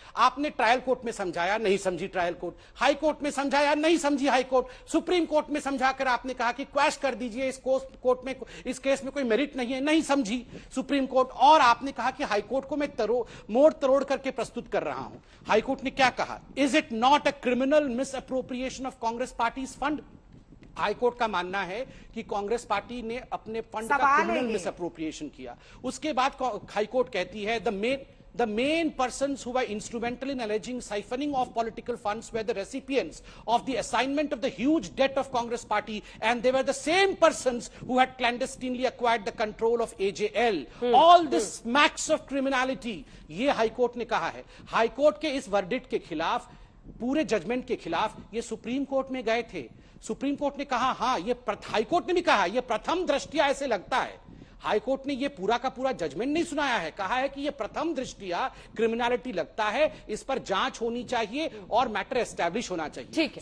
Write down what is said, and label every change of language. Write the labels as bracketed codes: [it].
[hi] आपने trial court में समझाया, नहीं समझी ट्रायल कोर्ट, हाई कोर्ट में समझाया, नहीं समझी हाई कोर्ट, सुप्रीम कोर्ट में समझाकर आपने कहा कि क्वैश कर दीजिए, इस कोर्ट में, इस केस में कोई मेरिट नहीं है, नहीं समझी सुप्रीम कोर्ट। और आपने कहा कि हाई कोर्ट को मैं मोड़ तरोड़ करके प्रस्तुत कर रहा हूं। हाई कोर्ट ने क्या कहा? [en] Is it not a criminal misappropriation of Congress party's fund? [hi] High court का मानना है कि कांग्रेस पार्टी ने अपने फंड का क्रिमिनल मिस अप्रोप्रिएशन किया। उसके बाद हाईकोर्ट कहती है [en] the main persons who were instrumental in alleging siphoning of political funds were the recipients of the assignment of the huge debt of Congress party, and they were the same persons who had clandestinely acquired the control of AJL. All this smacks of criminality, [hi] ये high court ने कहा है। High court के इस verdict के खिलाफ, पूरे judgement के खिलाफ ये सुप्रीम कोर्ट में गए थे। सुप्रीम कोर्ट ने कहा हाँ, ये हाईकोर्ट ने भी कहा ये प्रथम दृष्टया ऐसे लगता है। हाईकोर्ट ने ये पूरा का पूरा जजमेंट नहीं सुनाया है, कहा है कि ये प्रथम दृष्टया क्रिमिनलिटी लगता है, इस पर जांच होनी चाहिए और मैटर एस्टैब्लिश होना चाहिए।